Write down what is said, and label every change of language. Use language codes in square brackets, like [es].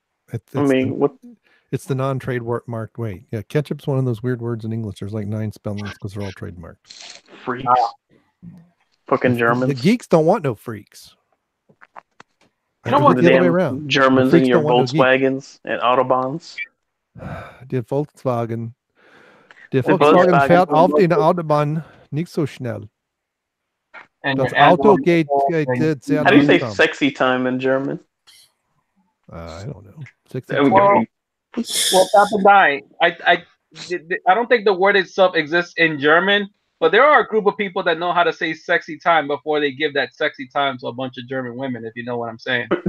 [en] It's the non-trademark way. Yeah, ketchup's one of those weird words in English. There's like 9 spellings because they're all trademarked. Freaks. Fucking Germans. The geeks don't want no freaks. You don't want the other way around. Germans in your Volkswagens and Autobahns. [de] Der Volkswagen fährt auf den Autobahn nicht so schnell. Das Auto geht sehr langsam. [en] How do you say sexy time in German? I don't know. There we go. Well, TapAndDie, I don't think the word itself exists in German, but there are a group of people that know how to say "sexy time" before they give that sexy time to a bunch of German women. If you know what I'm saying.